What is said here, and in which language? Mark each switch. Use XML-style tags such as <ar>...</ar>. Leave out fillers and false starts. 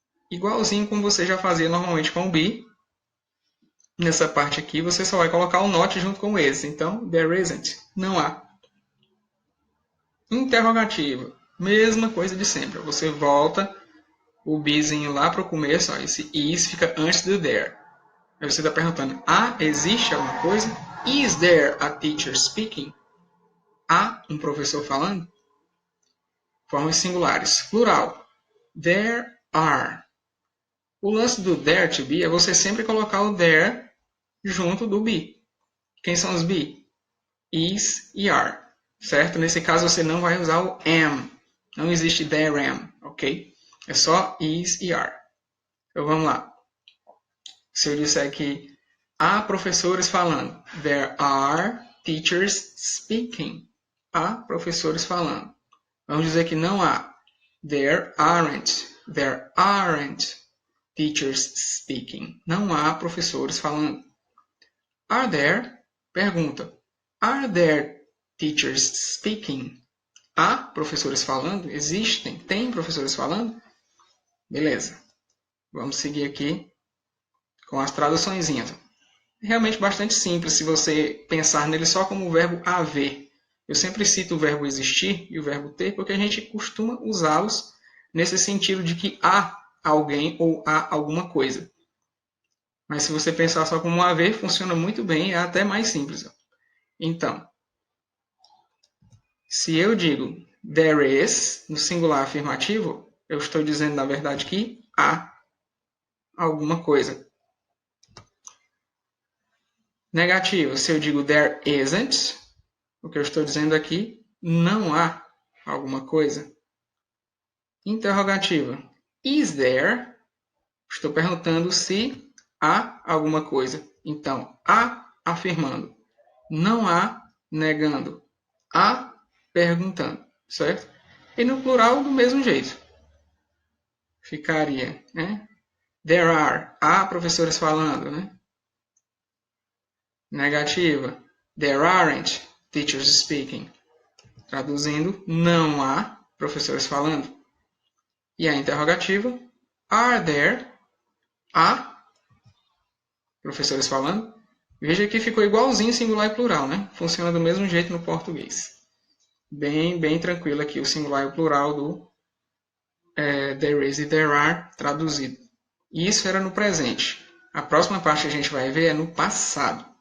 <pt>Igualzinho como você já fazia normalmente com o be. Nessa parte aqui, você só vai colocar o not junto com o is. Então,</pt> <en>there isn't.</en> <pt>Não há. Interrogativa. Mesma coisa de sempre. Você volta o bezinho lá para o começo. Ó, esse is fica antes do there. Aí você está perguntando, existe alguma coisa?</pt> <en>Is there a teacher speaking?</en> <pt>Há um professor falando? Formas singulares. Plural.</pt> <en>There are.</en> <pt>O lance do there to be é você sempre colocar o there junto do be. Quem são os be? Is e are. Certo? Nesse caso você não vai usar o am. Não existe</pt> <en>there am,</en> <pt>ok? É só is e are. Então vamos lá. Se eu disser que há professores falando.</pt> <en>There are teachers speaking.</en> <pt>Há professores falando. Vamos dizer que não há.</pt> <en>There aren't. There aren't teachers speaking.</en> <pt>Não há professores falando.</pt> <en>Are there? Pergunta. Are there teachers speaking?</en> <pt>Há professores falando? Existem? Tem professores falando? Beleza. Vamos seguir aqui com as traduçõezinhas. Realmente bastante simples se você pensar nele só como o verbo haver. Eu sempre cito o verbo existir e o verbo ter porque a gente costuma usá-los nesse sentido de que há alguém ou há alguma coisa. Mas se você pensar só como haver, funciona muito bem, é até mais simples. Então, se eu digo</pt> <en>there is,</en> <pt>no singular afirmativo, eu estou dizendo, na verdade, que há alguma coisa. Negativo, se eu digo</pt> <en>there isn't,</en> <pt>o que eu estou dizendo aqui, não há alguma coisa. Interrogativa,</pt> <en>is there?</en> <pt>Estou perguntando se há alguma coisa. Então, há afirmando, não há negando, há perguntando, certo? E no plural, do mesmo jeito. Ficaria, né?</pt> <en>There are.</en> <pt>Há professores falando, né? Negativa.</pt> <en>There aren't teachers speaking.</en> <pt>Traduzindo, não há professores falando. E a interrogativa.</pt> <en>Are there?</en> <pt>Há professores falando? Veja que ficou igualzinho singular e plural, né? Funciona do mesmo jeito no português. Bem tranquilo aqui o singular e o plural do</pt> <en>there is</en> <pt>e</pt> <en>there are</en> <pt>traduzido. E isso era no presente. A próxima parte que a gente vai ver é no passado.</pt>